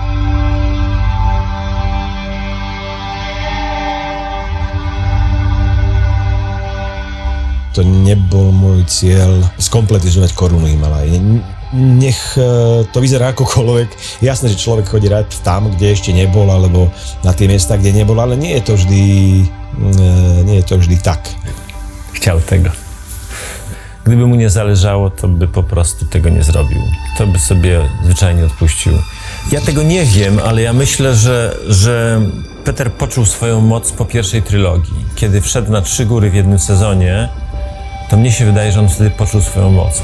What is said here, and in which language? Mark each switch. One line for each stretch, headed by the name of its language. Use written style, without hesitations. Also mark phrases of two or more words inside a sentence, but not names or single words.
Slovak: To nebol môj cieľ skompletizovať korunu Himaláji. Nech to vyzerá akokoľvek. Jasné, že človek chodí rád tam, kde ešte nebol, alebo na tie miesta, kde nebol, ale nie je to vždy tak.
Polish: Chciał tego. Gdyby mu nie zależało, to by po prostu tego nie zrobił. To by sobie zwyczajnie odpuścił. Ja tego nie wiem, ale ja myślę, że Peter poczuł swoją moc po pierwszej trylogii. Kiedy wszedł na 3 góry w jednym sezonie, to mnie się wydaje, że on wtedy poczuł swoją moc.